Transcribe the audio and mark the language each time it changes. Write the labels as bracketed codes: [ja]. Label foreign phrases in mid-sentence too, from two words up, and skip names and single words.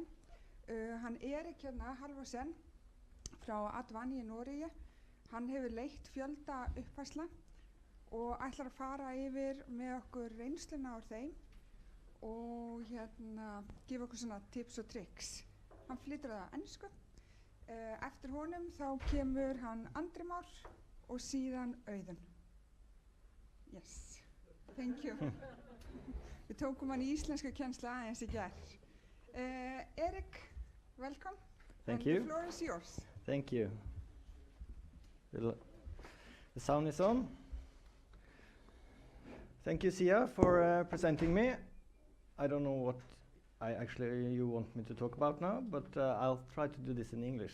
[is] Hann Erik Halvorsen frá Advania í Noregi, hann hefur leitt fjölda uppfærsla og ætlar að fara yfir með okkur reynsluna úr þeim og gefa okkur svona tips og tricks. Hann flytur það á ensku. Eftir honum þá kemur hann Andri Már og síðan Auðun. [en] Yes, thank you. [is] Við tókum hann í íslensku kennslu aðeins í gær. [en] Erik, welcome. Thank you. The floor is yours. Thank you. The sound is on. Thank you, Sia, for presenting me. I don't know what you want me to talk about now, but I'll try to do this in English.